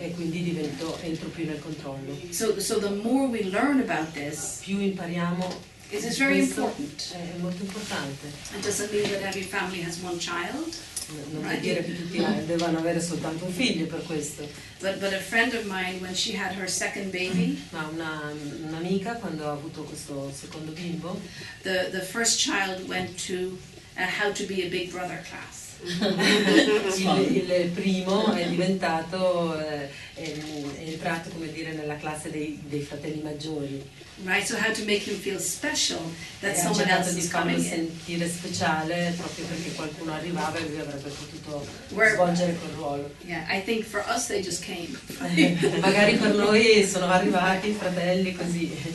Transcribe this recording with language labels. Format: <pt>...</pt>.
<it>e quindi entro più nel controllo.</it> <en>So the more we learn about this,</en> <it>Più impariamo,</it> <en>it is very</en> <it>questo</it> <en>important.</en> <it>è molto importante.</it> <en>It doesn't mean that every family has one child,</en> <it>Non vuol dire che tutti devono avere soltanto un figlio per questo,</it> <en>but a friend of mine, when she had her second baby,</en> <it>ma un'amica quando ha avuto questo secondo bimbo,</it> <en>the first child went to how to be a big brother class.</en> <it>il primo è diventato, è entrato come dire nella classe dei fratelli maggiori.</it> <en>Right, so how to make him feel special that</en> <it>E ha</it> <en>someone</en> <it>cercato</it> <en>else</en> <it>di</it> <en>is</en> <it>farlo</it> <en>coming in.</en> <it>sentire speciale proprio perché qualcuno arrivava e lui avrebbe potuto</it> <en>Where-</en> <it>svolgere quel ruolo.</it> <en>Yeah, I think for us they just came.</en> <it>Magari per noi sono arrivati i fratelli così.</it>